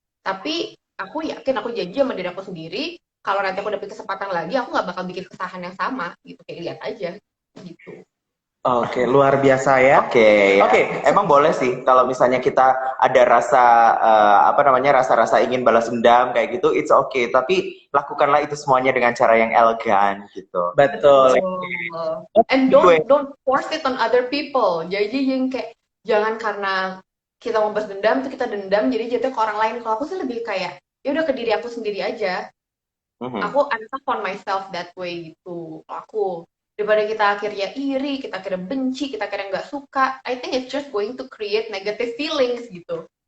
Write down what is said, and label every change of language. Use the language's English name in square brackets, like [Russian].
[Indonesian] Tapi aku yakin, aku janji sama diri aku sendiri kalau nanti aku dapet kesempatan lagi aku nggak bakal bikin kesalahan yang sama gitu, kayak lihat aja gitu. Oke, luar biasa ya. Oke. Emang boleh sih kalau misalnya kita ada rasa rasa ingin balas dendam kayak gitu, [English] it's okay. [Indonesian] Tapi lakukanlah itu semuanya dengan cara yang elegan gitu. Betul. [English] And don't force it on other people. [Indonesian] Jadi yang kayak jangan karena kita mau balas dendam tuh kita dendam jadi jatuh ke orang lain. Kalau aku sih lebih kayak ya udah ke diri aku sendiri aja. [English] Aku I'm tough on myself that way gitu. [Indonesian] Aku daripada kita akhirnya iri, kita akhirnya benci, kita akhirnya nggak suka, [English] I think it's just going to create negative feelings gitu.